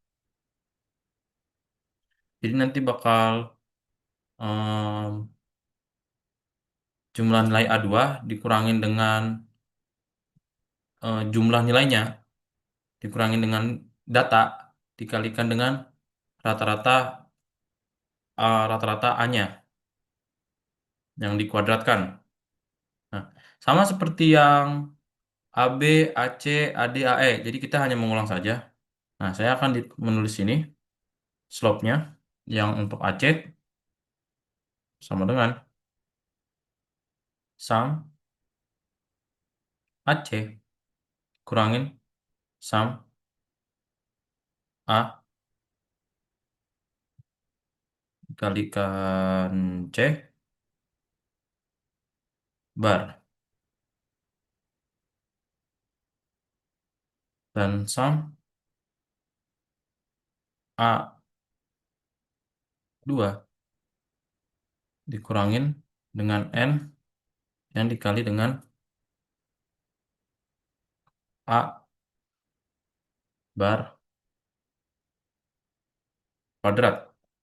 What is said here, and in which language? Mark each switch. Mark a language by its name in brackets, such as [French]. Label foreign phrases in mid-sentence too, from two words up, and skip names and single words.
[Indonesian] Jadi nanti bakal em, jumlah nilai A2 dikurangin dengan jumlah nilainya, dikurangin dengan data, dikalikan dengan rata-rata rata-rata A-nya yang dikuadratkan. Nah, sama seperti yang AB, AC, AD, AE. Jadi kita hanya mengulang saja. Nah, saya akan menulis ini slope-nya yang untuk AC sama dengan sum AC kurangin sum A kalikan C bar dan sam A 2 dikurangin dengan N yang dikali dengan A bar kuadrat.